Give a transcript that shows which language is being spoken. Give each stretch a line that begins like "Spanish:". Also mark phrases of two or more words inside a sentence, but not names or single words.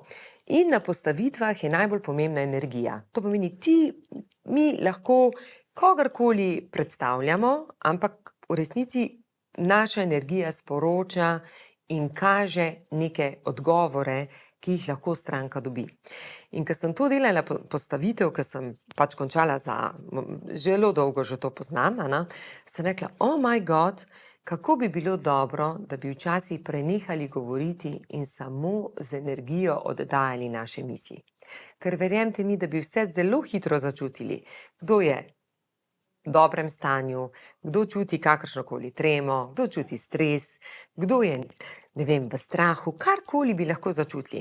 Slovenian: In na postavitvah je najbolj pomembna energija. To pomeni, mi lahko kogarkoli predstavljamo, ampak v resnici naša energija sporoča in kaže neke odgovore, ki jih lahko stranka dobi. In ko sem to delala postavitev, ko sem pač končala zelo dolgo, že to poznam, sem rekla,
English: oh my God,
Slovenian: kako bi bilo dobro, da bi včasih prenehali govoriti in samo z energijo oddajali naše misli. Ker verjemite mi, da bi vse zelo hitro začutili, kdo je v dobrem stanju, kdo čuti kakršnokoli tremo, kdo čuti stres, kdo je, ne vem, v strahu, karkoli bi lahko začutili.